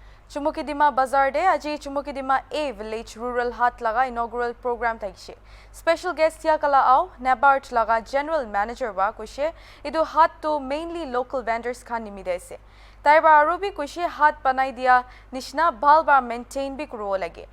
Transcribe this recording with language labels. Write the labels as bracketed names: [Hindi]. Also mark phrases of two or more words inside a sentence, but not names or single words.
[Naga Pidgin] Chumoukedima Bazar de aji Chumoukedima A Village Rural Haat laga [English] inaugural program [Naga Pidgin] thaikse. [English] Special guest [Naga Pidgin] ya kala au Nabart laga [English] General Manager [Naga Pidgin] ba kushe idu Haat to mainly local vendors khan nimidese. Taiba arubi kushe Haat banai dia nishna bhalba maintain bi kuro lage.